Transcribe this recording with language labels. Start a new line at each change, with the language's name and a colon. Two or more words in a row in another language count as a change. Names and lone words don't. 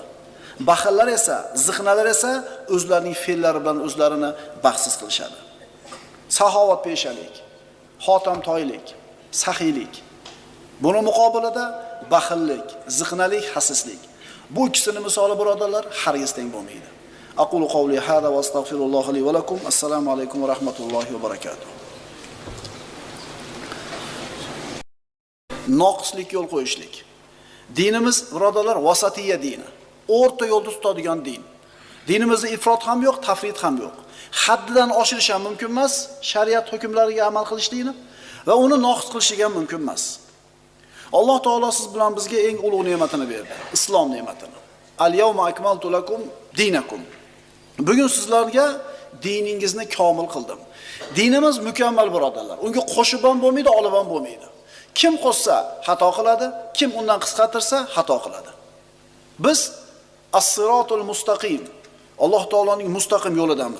Uzbek: Baxillar esa, ziqnalar esa o'zlarining fe'llari bilan o'zlarini baxtsiz qilishadi. Saxovat peshalik, xotamtoylik, saxiylik. Buni muqobilida baxillik, ziqnalik, xasislik. Bu ikkisining misoli birodarlar hargiz teng bo'lmaydi.
Arabic: أقول قولي هذا وأستغفر الله لي ولكم. السلام عليكم ورحمة الله وبركاته.
Uzbek: Noqislik yo'l qo'yishlik. Dinimiz birodarlar vasatiyya dini. O'rta yo'lda tutadigan din. Dinimizda ifrot ham yo'q, tafrit ham yo'q. Haddidan oshirish ham mumkin emas, shariat hukmlariga amal qilishlikni va uni noqis qilishga ham mumkin emas. Alloh taolo siz bilan bizga eng ulug' ne'matini berdi, islom ne'matini.
Arabic: اليوم أكملت لكم دينكم.
Uzbek: Bugun sizlarga diningizni komil qildim. Dinimiz mukammal birodarlar. Unga qo'shib ham bo'lmaydi, olib ham bo'lmaydi. Kim qo'shsa xato qiladi, kim undan qisqartirsa xato qiladi. Biz
Arabic: الصراط المستقيم,
Uzbek: Alloh taoloning mustaqim yo'lidamiz.